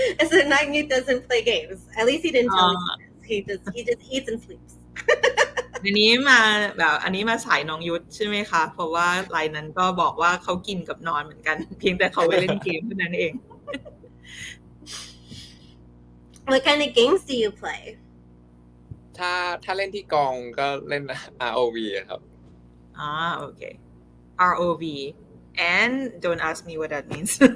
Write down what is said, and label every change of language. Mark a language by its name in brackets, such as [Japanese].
[English] So non-Ute doesn't play games. At least he didn't tell me. He just eats and sleeps. [Thai] อันนี้มาสายน้องยุทธใช่ไหมคะ เพราะว่าไลน์นั้นก็บอกว่าเขากินกับนอนเหมือนกัน เพียงแต่เขาไปเล่นเกมเท่านั้นเอง [English] What kind of games do you play? [Thai] ถ้าเล่นที่กองก็เล่น ROV ครับ [English] okay. ROV. And don't ask me what that means.